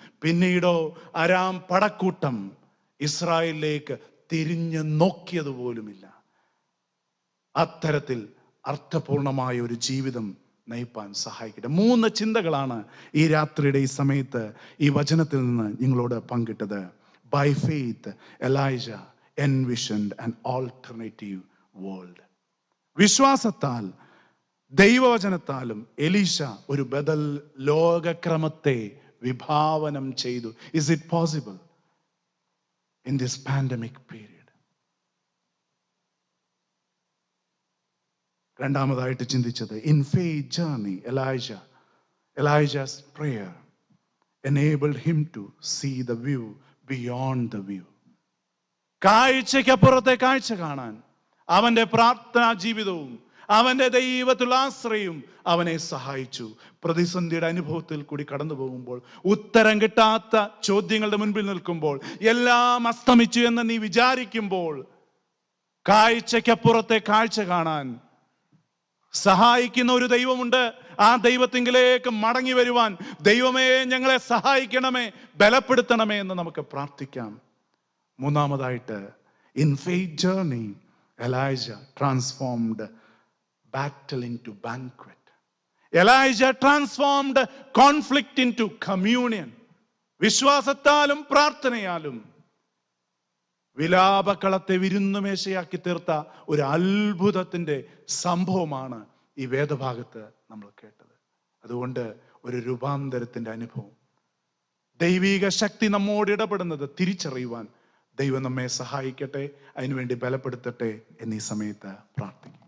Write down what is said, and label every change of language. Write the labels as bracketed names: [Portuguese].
[Malayalam] പിന്നീടോ അരാം പടക്കൂട്ടം ഇസ്രായേലിലേക്ക് തിരിഞ്ഞു നോക്കിയതുപോലുമില്ല. അത്തരത്തിൽ അർത്ഥപൂർണമായ ഒരു ജീവിതം നയിപ്പാൻ സഹായിക്കട്ടെ. 3 ചിന്തകളാണ് ഈ രാത്രിയുടെ ഈ സമയത്ത് ഈ വചനത്തിൽ നിന്ന് നിങ്ങളോട് പങ്കിട്ടത്. [English] By faith Elijah envisioned an alternative world. [Malayalam] വിശ്വാസത്താൽ ദൈവവചനത്താലും എലീശ ഒരു ബദൽ ലോകക്രമത്തെ വിഭാവനം ചെയ്തു. [English] Is it possible in this pandemic period? [Malayalam] രണ്ടാമതായിട്ട് ചിന്തിച്ചത്, [English] In faith journey Elijah's prayer enabled him to see the view beyond the view. [Malayalam] കാഴ്ചയ്ക്കപ്പുറത്തെ കാഴ്ച കാണാൻ അവന്റെ പ്രാർത്ഥനാ ജീവിതവും അവന്റെ ദൈവത്തിലുള്ള ആശ്രയവും അവനെ സഹായിച്ചു. പ്രതിസന്ധിയുടെ അനുഭവത്തിൽ കൂടി കടന്നു പോകുമ്പോൾ, ഉത്തരം കിട്ടാത്ത ചോദ്യങ്ങളുടെ മുൻപിൽ നിൽക്കുമ്പോൾ, എല്ലാം അസ്തമിച്ചു എന്ന് നീ വിചാരിക്കുമ്പോൾ, കാഴ്ചയ്ക്കപ്പുറത്തെ കാഴ്ച കാണാൻ സഹായിക്കുന്ന ഒരു ദൈവമുണ്ട്. ആ ദൈവത്തിങ്കിലേക്ക് മടങ്ങി വരുവാൻ, ദൈവമേ ഞങ്ങളെ സഹായിക്കണമേ, ബലപ്പെടുത്തണമേ എന്ന് നമുക്ക് പ്രാർത്ഥിക്കാം. മൂന്നാമതായിട്ട്, [English] In faith journey Elijah transformed battle into banquet. Elijah transformed conflict into communion. [Malayalam] വിശ്വാസത്താലും പ്രാർത്ഥനയാലും വിലാപക്കളത്തെ വിരുന്നുമേശയാക്കി തീർത്ത ഒരു അത്ഭുതത്തിന്റെ സംഭവമാണ് ഈ വേദഭാഗത്ത് നമ്മൾ കേട്ടത്. അതുകൊണ്ട് ഒരു രൂപാന്തരത്തിന്റെ അനുഭവം, ദൈവിക ശക്തി നമ്മോട് ഇടപെടുന്നത് തിരിച്ചറിയുവാൻ ദൈവം നമ്മെ സഹായിക്കട്ടെ, അതിനുവേണ്ടി ബലപ്പെടുത്തട്ടെ എന്നീ സമയത്ത് പ്രാർത്ഥിക്കാം.